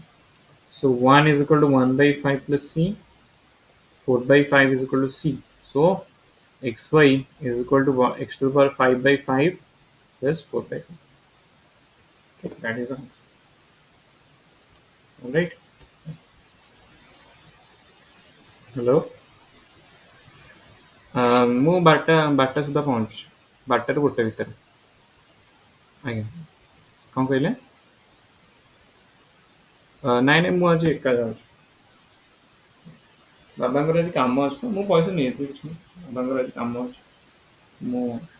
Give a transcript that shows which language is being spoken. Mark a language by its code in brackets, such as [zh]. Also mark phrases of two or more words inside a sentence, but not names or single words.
[en] So 1 is equal to 1 by 5 plus c. 4 by 5 is equal to c. So xy is equal to x to the power 5 by 5 plus 4 by 5. Okay, that is the answer. Alright. Hello. [or] ମୁଁ ବାରଟା ସୁଦ୍ଧା ପହଞ୍ଚୁଛି 12ରୁ 1 ଭିତରେ ଆଜ୍ଞା କ'ଣ କହିଲେ ନାଇଁ ନାଇଁ ମୁଁ ଆଜି ଏକା ଯାଉଛି ବାବାଙ୍କର ଆଜି କାମ ଅଛି ତ ମୁଁ ପଇସା ନେଇଥିଲି କିଛି ନାହିଁ ବାବାଙ୍କର ଆଜି କାମ ଅଛି ମୁଁ